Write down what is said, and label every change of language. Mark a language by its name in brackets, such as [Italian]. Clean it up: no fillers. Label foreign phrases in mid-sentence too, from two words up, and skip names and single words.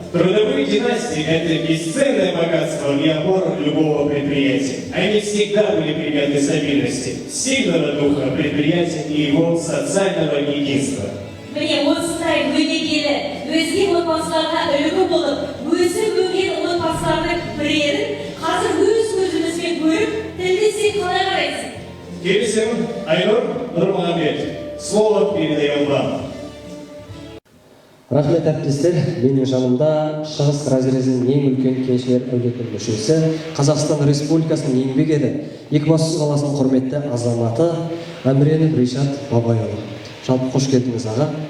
[Russian] Трудовые династии – это бесценное богатство и опора любого предприятия. Они всегда были приметой стабильности, сильного духа предприятия и его социального единства. [Kazakh] Міне осындай өнегелі, өзге отбасыларға үлгі болып, өзі өнген отбасылардың бірерін қазір өз көзімізбен көріп, тілдесек қалай қарайсың? Келісім, Айнұр Нұрмағамбет, [Russian] слово передаем вам. [Kazakh] Рахмет әріптестер, менің жанымда Шығыс разрезінің ең үлкен кеншілер әулетінің мүшесі, Қазақстан Республикасының еңбек ері, Екібастұз қаласының құрметті азаматы Әміренов Ришат Бабайұлы. Жалпы қош келдіңіз аға.